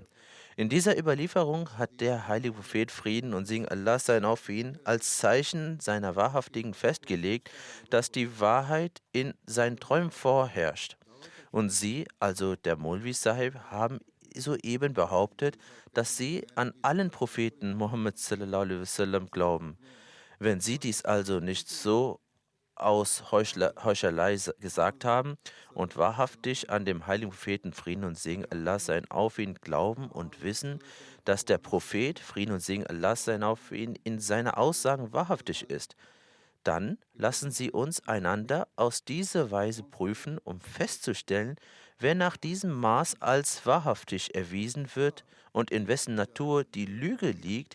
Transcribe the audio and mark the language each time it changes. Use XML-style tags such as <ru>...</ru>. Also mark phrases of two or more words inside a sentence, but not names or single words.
<de>In dieser Überlieferung hat der heilige Prophet, Frieden und Segen Allah sein auf ihn, als Zeichen seiner Wahrhaftigen festgelegt, dass die Wahrheit in seinen Träumen vorherrscht. Und Sie, also der Maulvi Sahib, haben soeben behauptet, dass Sie an allen Propheten Mohammed</de> <ar>صلى الله عليه وسلم</ar> <de>glauben. Wenn Sie dies also nicht so aus Heuchelei gesagt haben und wahrhaftig an dem heiligen Propheten Frieden und Segen Allah sein auf ihn glauben und wissen, dass der Prophet Frieden und Segen Allah sein auf ihn in seiner Aussagen wahrhaftig ist, dann lassen Sie uns einander aus dieser Weise prüfen, um festzustellen, wer nach diesem Maß als wahrhaftig erwiesen wird und in wessen Natur die Lüge liegt.</de>